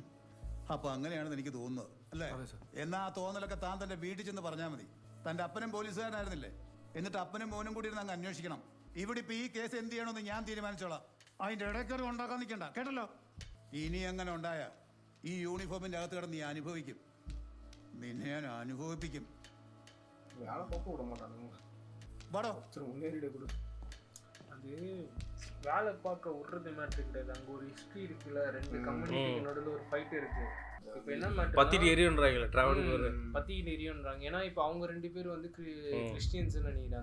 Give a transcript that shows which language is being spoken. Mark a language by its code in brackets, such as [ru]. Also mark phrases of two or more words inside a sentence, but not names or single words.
[ml] അപ്പൊ അങ്ങനെയാണെന്ന് എനിക്ക് തോന്നുന്നത് അല്ലേ? എന്നാ ആ തോന്നലൊക്കെ താൻ തന്റെ വീട്ടിൽ ചെന്ന് പറഞ്ഞാൽ മതി. തന്റെ അപ്പനും പോലീസുകാരനായിരുന്നില്ലേ? എന്നിട്ട് അപ്പനും മോനും കൂടി ഇരുന്ന് അങ്ങ് അന്വേഷിക്കണം. ഇവിടെ ഇപ്പൊ ഈ കേസ് എന്ത് ചെയ്യണമെന്ന് ഞാൻ തീരുമാനിച്ചോളാം. അതിന്റെ ഇടയ്ക്കറി ഉണ്ടാക്കാൻ നിൽക്കണ്ട, കേട്ടല്ലോ? ഇനി അങ്ങനെ ഉണ്ടായ ഈ യൂണിഫോമിന്റെ അകത്ത് കിടന്ന് നീ അനുഭവിക്കും. നിന്നെ ഞാൻ അനുഭവിപ്പിക്കും. [ta] அது வேலை பார்க்க விடுறது மேட்ரு கிடையாது. அங்கே ஒரு ஹிஸ்ட்ரி இருக்குல்ல, 2 கம்யூனிட்டிக்கு நடுவில் ஒரு ஃபைட் இருக்கு. இப்போ என்ன மேட்ரு பத்திட்டு எரியுன்றாங்க, பத்திட்டு எரியுன்றாங்க. ஏன்னா இப்போ அவங்க 2 பேரும் வந்து கிறிஸ்டியன்ஸ் நினைக்கிறேன்.